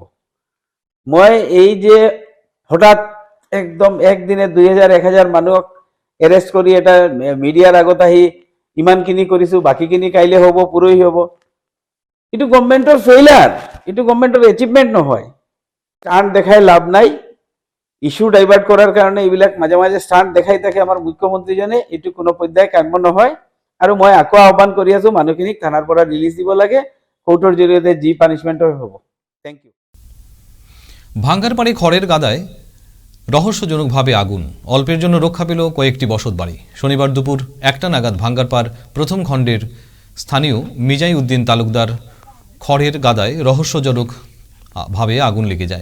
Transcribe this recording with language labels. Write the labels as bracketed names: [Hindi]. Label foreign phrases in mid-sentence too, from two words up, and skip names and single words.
[Assamese] মই এই যে হঠাৎ একদম একদিনে 2000-1000 মানুহক এৰেষ্ট কৰি এটা মিডিয়াৰ আগত আহি ইমানখিনি কৰিছোঁ, বাকীখিনি কাইলৈ হ'ব, পৰহি হ'ব, এইটো [English] government failure, [Assamese] এইটো [English] government achievement [Assamese] নহয়। ষ্টাণ্ট দেখাই লাভ নাই। [English] issue divert [Assamese] কৰাৰ কাৰণে এইবিলাক মাজে মাজে ষ্টাণ্ট দেখাই থাকে আমাৰ মুখ্যমন্ত্ৰীজনে, এইটো কোনো পৰ্যায়ে কাম্য নহয়। আৰু মই আকৌ আহ্বান কৰি আছোঁ, মানুহখিনিক থানাৰ পৰা ৰিলিজ দিব লাগে, কোৰ্টৰ জৰিয়তে যি পানিছমেণ্ট হয় হ'ব। [English] thank you. [Bangla] ভাঙ্গারপাড়ে খড়ের গাদায় রহস্যজনকভাবে আগুন। অল্পের জন্য রক্ষা পেল কয়েকটি বসতবাড়ি। শনিবার দুপুর 1টা নাগাদ ভাঙ্গারপাড় প্রথম খণ্ডের স্থানীয় মিজাই উদ্দিন তালুকদার খড়ের গাদায় রহস্যজনকভাবে আগুন লেগে যায়।